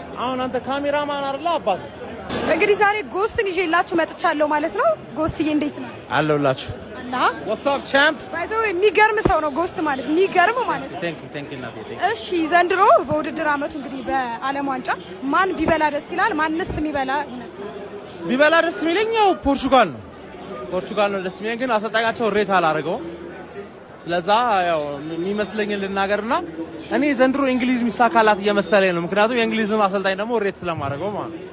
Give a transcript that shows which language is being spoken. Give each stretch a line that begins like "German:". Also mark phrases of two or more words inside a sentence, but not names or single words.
Amharic: አሁን አንተ ካሜራማን አይደለ አባት? እንግዲህ ዛሬ ጎስትን ይዤላችሁ መጥቻለሁ ማለት ነው። ጎስትዬ እንዴት ነው? አለሁላችሁ። እና
English: what's up champ?
Amharic: ባይዘው የሚገርም ሰው ነው ጎስት ማለት የሚገርም ማለት ነው።
English: thank you ናፊ።
Amharic: እሺ ዘንድሮ በውድድር አመቱ እንግዲህ በዓለም ዋንጫ ማን ቢበላ ደስ ይላል? ማንስ የሚበላ ይመስላል? ቢበላ ደስ የሚለኛው ፖርቹጋል ነው ደስ የሚለኝ፣ ግን አሰልጣኛቸው ሬት አላደረገውም። ስለዛ ያው የሚመስለኝን ልናገርና እኔ ዘንድሮ እንግሊዝ ሚሳካላት እየመሰለኝ ነው። ምክንያቱም የእንግሊዝን አሰልጣኝ ደግሞ ሬት ስለማደርገው ማለት ነው።